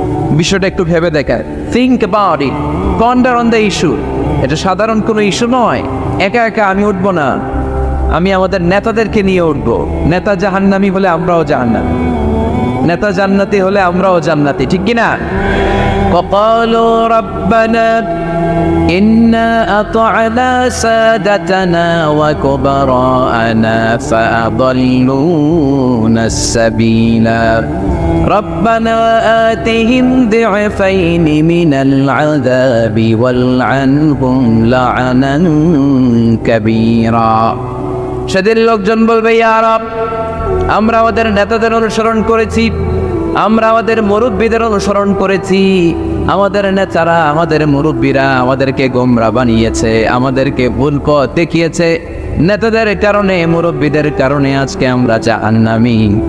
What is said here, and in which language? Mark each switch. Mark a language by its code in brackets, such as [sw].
[bn] বিষয়টা একটু ভেবে দেখায়। [en] Think about it, ponder on the issue. [bn] এটা সাধারণ কোনো ইস্যু নয়। একা একা আমি উঠবো না, আমি আমাদের নেতাদেরকে নিয়ে উঠবো। নেতা জাহান্নামী হলে আমরাও জাহান্নামী, নেতা জান্নাতি হলে আমরাও জান্নাতি, ঠিক কিনা? [ar] وقالوا ربنا إنا أطعنا سادتنا وكبراءنا فأضلونا السبيلا ربنا آتهم ضعفين من العذاب والعنهم لعنا كبيرا। [bn] সেদিন লোকজন বলবে, ইয়া রব, আমরা আমাদের নেতাদের অনুসরণ করেছি, আমরা আমাদের মুরব্বীদের অনুসরণ করেছি, আমাদের নেতারা, আমাদের মুরব্বীরা আমাদেরকে গোমরা বানিয়েছে, আমাদেরকে ভুল পথ দেখিয়েছে। নেতাদের কারণে, মুরব্বীদের কারণে আজকে আমরা জাহান্নামী।